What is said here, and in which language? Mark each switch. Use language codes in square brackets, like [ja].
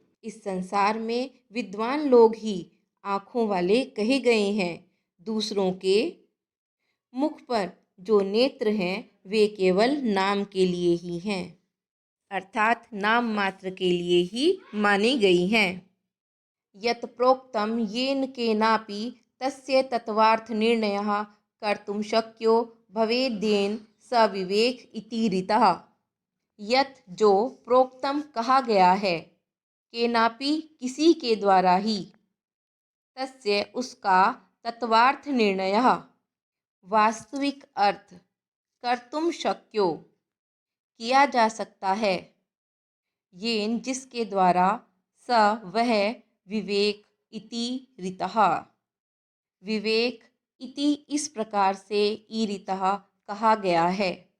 [hi] इस संसार में विद्वान लोग ही आँखों वाले कहे गए हैं। दूसरों के मुख पर जो नेत्र हैं वे केवल नाम के लिए ही हैं अर्थात नाम मात्र के लिए ही मानी गई हैं। [sa] यत् प्रोक्तम येन केनापि तस्य तत्वार्थ निर्णयः कर्तुं शक्यो भवेद्येन स विवेक इति रीतः। [hi] यत् जो प्रोक्तम कहा गया है केनापि किसी के द्वारा ही तस्य उसका तत्वार्थ निर्णयः वास्तविक अर्थ कर्तुम शक्यो किया जा सकता है येन जिसके द्वारा स वह विवेक इति रीतः विवेक इति इस प्रकार से ईरितः कहा गया है।